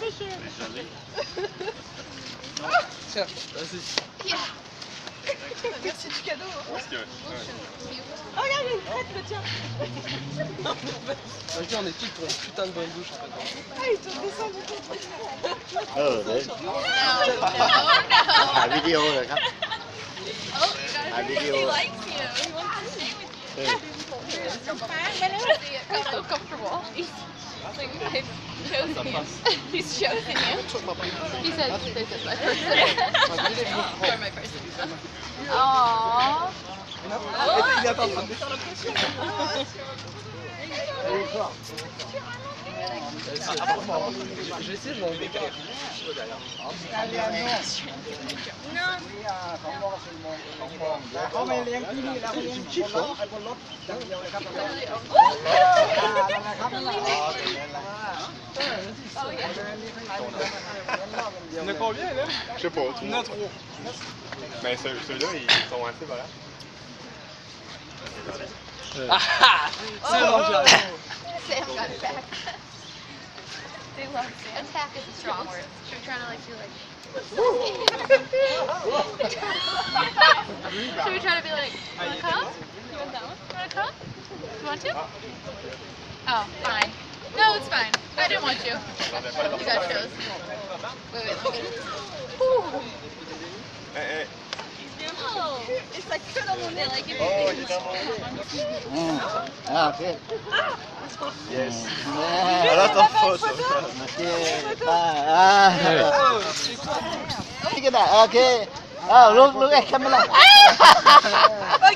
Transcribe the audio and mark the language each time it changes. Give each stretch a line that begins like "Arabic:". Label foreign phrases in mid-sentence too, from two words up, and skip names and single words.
French: tiens, vas-y. Merci du cadeau. Hein. Ouais. Oh, regarde, il y a une crête, le tien. Vas-y, on est tous pour une putain de bonne douche en fait. Ah, ils t'ont descendu ton truc.
Thai: ถ่ายวิดีโอเลยครับ ถ่ายวิดีโอ
English: so comfortable. He's chosen you. He said this is my person. You're my person. Aww.
French: Il a pas de pression. Je vais essayer, je vais en décrire.
Thai: เขาไม่เลี้ยงที่นี่แล้วเขาเลี้ยงบนรถอย่างเดียวเลยครับนั่นแหละครับนั่นแหละ
French: Il y en a combien là? Je sais pas. Il y en a 3. Mais ceux-là, ils sont assez volants. Ah! C'est bon, j'arrive.
English: Sam got it back. They love Sam. Attack is a strong word. Should we try to like do like... Should we try to be like, wanna come? You want that one? Wanna come? You want to? Oh, fine. No, it's fine. I didn't want you. You got shows. Wait, let me get it. Oh,
French: Et ça que dans mon nez.
English: like if Oh, you
French: il est dans mon nez.
Thai: โอเค
English: Yes.
Thai: แม่
French: Alors ta faute.
Thai: โอเคป้านี่ก็ได้โอเคอ้าวลูกไอ้แคมเมล่า